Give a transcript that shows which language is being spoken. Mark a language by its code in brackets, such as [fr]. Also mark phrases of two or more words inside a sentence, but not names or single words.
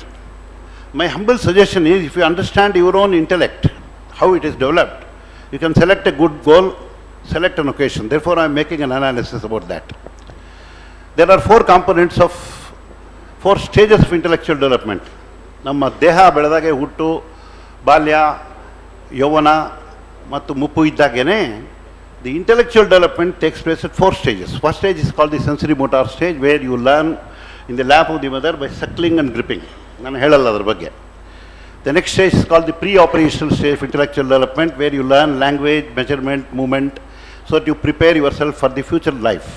[en] My humble suggestion is, if you understand your own intellect, how it is developed, you can select a good goal, select an occasion. Therefore, I am making an analysis about that. There are four stages of intellectual development. [kn] ನಮ್ಮ ದೇಹ ಬೆಳದಾಗೆ ಹುಟ್ಟು, ಬಾಲ್ಯ, ಯೌವನ, ಮತ್ತು ಮುಪ್ಪು ಇದ್ದಾಗೇನೆ, [en] the intellectual development takes place at four stages. First stage is called the sensory motor stage, where you learn in the lap of the mother by suckling and gripping. The next stage is called the pre-operational stage of intellectual development, where you learn language, measurement, movement, so that you prepare yourself for the future life.